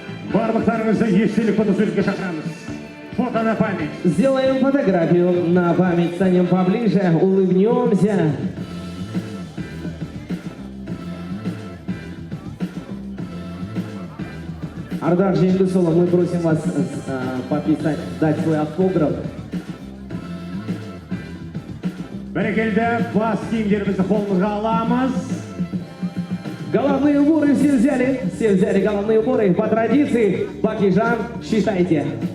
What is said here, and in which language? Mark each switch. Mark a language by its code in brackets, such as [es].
[kk] Барлықтарыңызды естелік фотосуретке шақырамыз. [ru] Фото на память. Сделаем фотографию на память, станем поближе, улыбнемся. Ардақ Жеңгісұлы, мы просим вас подписать, дать свой автограф. [kk] Бәрекелді, бас киімдерімізді қолымызға аламыз. [ru] Головные уборы все взяли головные уборы. По традиции, Бакижан, считайте.